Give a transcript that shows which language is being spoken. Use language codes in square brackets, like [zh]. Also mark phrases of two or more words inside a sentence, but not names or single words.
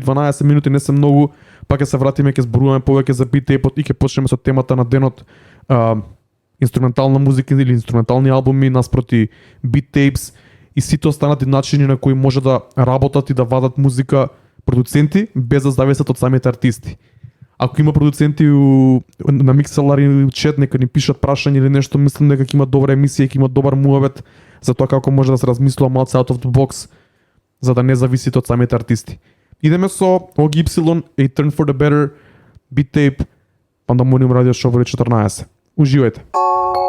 [mk] 12 минути не се многу, па ќе се вратиме, ќе зборуваме повеќе за бит тейпот и ќе почнеме со темата на денот, инструментална музика или инструментални албуми наспроти [en] beat tapes [mk] и сите останати начини на кои може да работат и да вадат музика продуценти без да зависат од самите артисти. Ако има продуценти на Mixlr или чат, нека ни пишат прашања или нешто, мислам дека ќе има добра емисија и ќе има добар муабет за тоа како може да се размислува малку [en] out of the box, [mk] за да не зависите од самите артисти. Идеме со OGY, A Turn for the Better, Beat Tape, Pandemonium Radio Show 14. Уживајте!